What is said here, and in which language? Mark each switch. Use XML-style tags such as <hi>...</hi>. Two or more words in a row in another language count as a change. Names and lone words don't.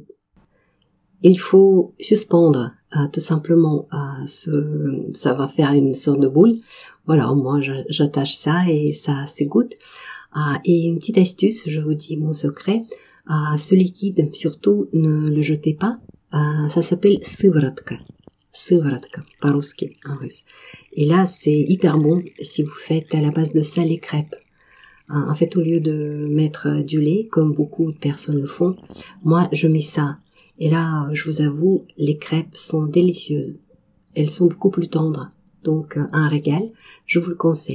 <fr>Il faut suspendre tout simplement ça va faire une sorte de boule. Voilà, moi j'attache ça et ça s'égoutte. Et une petite astuce, je vous dis mon secret, ce liquide, surtout ne le jetez pas, ça s'appelle</fr> <ru>сыворотка, по-русски,</ru> <fr>en russe. Et là, c'est hyper bon si vous faites à la base de ça les crêpes. En fait, au lieu de mettre du lait, comme beaucoup de personnes le font, moi je mets ça. Et là, je vous avoue, les crêpes sont délicieuses. Elles sont beaucoup plus tendres. Donc, un régal, je vous le conseille.</fr>